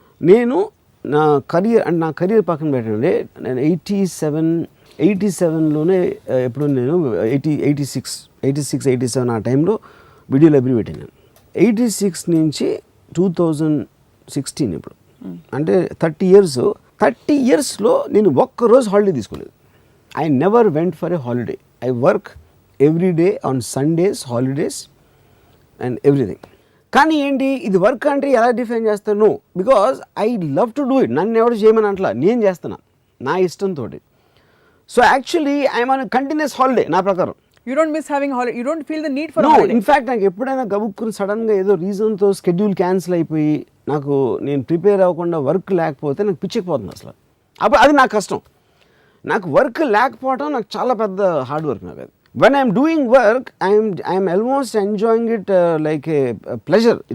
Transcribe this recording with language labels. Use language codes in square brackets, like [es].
[te] నేను నా కెరియర్ పక్కన పెట్టండి, నేను 87లోనే ఎప్పుడు నేను 86-87 ఆ టైంలో వీడియో లైబ్రరీ పెట్టాను. 86 నుంచి 2016 ఇప్పుడు అంటే 30 ఇయర్స్లో నేను ఒక్కరోజు హాలిడే తీసుకోలేదు. [en] I never went for a holiday. I work every day on Sundays, holidays and everything. [te] కానీ ఏంటి ఇది వర్క్ అంటే ఎలా డిఫైన్ చేస్తాను? [en] Because I love to do it. [te] నన్ను ఎవరు చేయమని అంటలా, నేను చేస్తున్నా నా ఇష్టంతో. [en] so actually I'm on continuous holiday [te] నా ప్రకారం. [en] You don't miss having holiday. You don't feel the need for a holiday. [te] In fact నాకు ఎప్పుడైనా గబుక్కుని సడన్గా ఏదో రీజన్తో షెడ్యూల్ క్యాన్సిల్ అయిపోయి నేను ప్రిపేర్ అవ్వకుండా వర్క్ లేకపోతే నాకు పిచ్చెక్కిపోతుంది అసలు. అప్పుడు అది నాకు కష్టం. నాకు వర్క్ లేకపోవడం నాకు చాలా పెద్ద హార్డ్ వర్క్. నాకు అది [en] When I'm doing work I'm almost enjoying it like a pleasure.